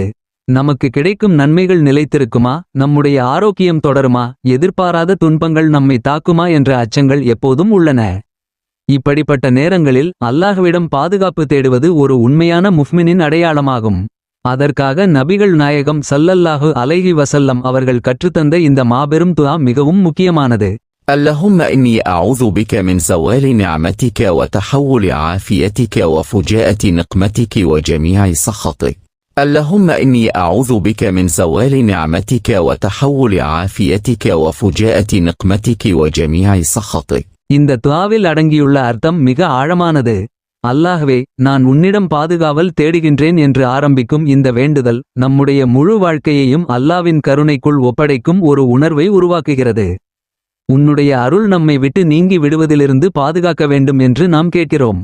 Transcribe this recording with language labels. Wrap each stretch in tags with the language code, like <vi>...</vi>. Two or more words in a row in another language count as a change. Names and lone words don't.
<ta>நமக்கு கிடைக்கும் நன்மைகள் நிலைத்திருக்குமா, நம்முடைய ஆரோக்கியம் தொடருமா, எதிர்பாராத துன்பங்கள் நம்மை தாக்குமா என்ற அச்சங்கள் எப்போதும் உள்ளன. இப்படிப்பட்ட நேரங்களில் அல்லாஹ்விடம் பாதுகாப்பு தேடுவது ஒரு உண்மையான முஃமினின் அடையாளமாகும். அதற்காக நபிகள் நாயகம்</ta> <ar>صلى الله عليه وسلم</ar> <ta>அவர்கள் கற்றுத்தந்த இந்த மாபெரும் துஆ மிகவும் முக்கியமானது.</ta> <ar>اللهم إني أعوذ بك من زوال نعمتك وتحول عافيتك وفجاءة نقمتك وجميع سخطك. اللهم إني أعوذ بك من زوال نعمتك وتحول عافيتك وفجاءة نقمتك وجميع سخطك.</ar> <ta>இந்த துஆவில் அடங்கியுள்ள அர்த்தம் மிக ஆழமானது. அல்லாஹ்வே, நான் உன்னிடம் பாதுகாவல் தேடுகின்றேன் என்று ஆரம்பிக்கும் இந்த வேண்டுதல் நம்முடைய முழு வாழ்க்கையையும் அல்லாவின் கருணைக்குள் ஒப்படைக்கும் ஒரு உணர்வை உருவாக்குகிறது. உன்னுடைய அருள் நம்மை விட்டு நீங்கி விடுவதிலிருந்து பாதுகாக்க வேண்டும் என்று நாம் கேட்கிறோம்.</ta>